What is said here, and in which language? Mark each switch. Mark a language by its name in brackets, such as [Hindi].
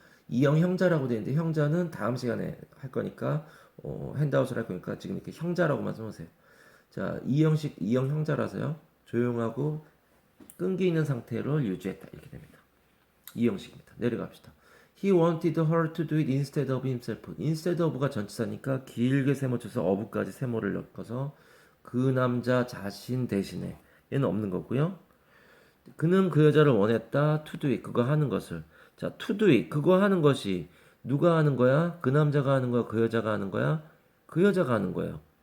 [Korean] 2형 형자라고 되어 있는데 형자는 다음 시간에 할 거니까 핸드아웃을 할 거니까 지금 이렇게 형자라고만 써놓으세요. 자, 2형 형자라서요. 조용하고 끈기 있는 상태로 유지했다 이렇게 됩니다. 2형식입니다. 내려갑시다. [English] He wanted her to do it instead of himself. [Korean] instead of가 전치사니까 길게 세모 쳐서 of까지 세모를 넣어서 그 남자 자신 대신에 얘는 없는 거고요. 그는 그 여자를 원했다. to do it 그거 하는 것을. 자, to do it 그거 하는 것이 누가 하는 거야? 그 남자가 하는 거야? 그 여자가 하는 거야? 그 여자가 하는 거예요.